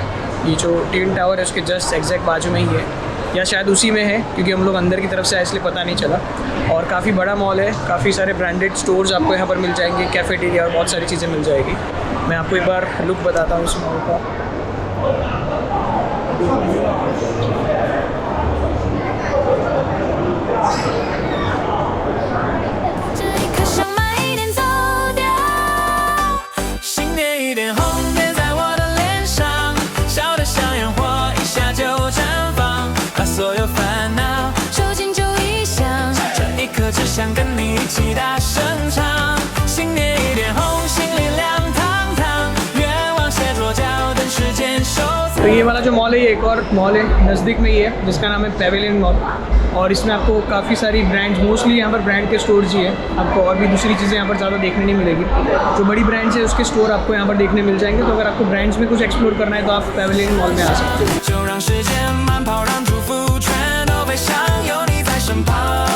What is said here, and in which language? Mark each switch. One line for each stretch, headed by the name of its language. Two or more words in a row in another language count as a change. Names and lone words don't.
Hindi: ये जो ट्विन टावर है उसके
English: just exact
Hindi: बाजू में ही है, या शायद उसी में है, क्योंकि हम लोग अंदर की तरफ से आए इसलिए पता नहीं चला। और काफ़ी बड़ा मॉल है, काफ़ी सारे
English: branded stores
Hindi: आपको यहाँ पर मिल जाएंगे, कैफेटेरिया और बहुत सारी चीज़ें मिल जाएगी। मैं आपको एक बार लुक बताता हूँ इस मॉल का।
Chinese: 这一刻想慢一点走掉，新年一点红点在我的脸上，笑得像烟火，一下就绽放，把所有烦恼就近就一想，这一刻只想跟你一起大声唱，新年一点红，心里亮堂堂，愿望写左脚，等时间收藏。
Hindi: तो ये वाला जो मॉल है ये एक और मॉल है नज़दीक में ही है जिसका नाम है पेविलियन मॉल, और इसमें आपको काफ़ी सारी ब्रांड्स, मोस्टली यहाँ पर ब्रांड के स्टोर्स ही है, आपको और भी दूसरी चीज़ें यहाँ पर ज़्यादा देखने नहीं मिलेगी। जो बड़ी ब्रांड्स है उसके स्टोर आपको यहाँ पर देखने मिल जाएंगे, तो अगर आपको ब्रांड्स में कुछ एक्सप्लोर करना है तो आप पेविलियन मॉल में आ सकते हो।
Chinese: 就让时间慢跑，让祝福全都飞翔，有你在身旁。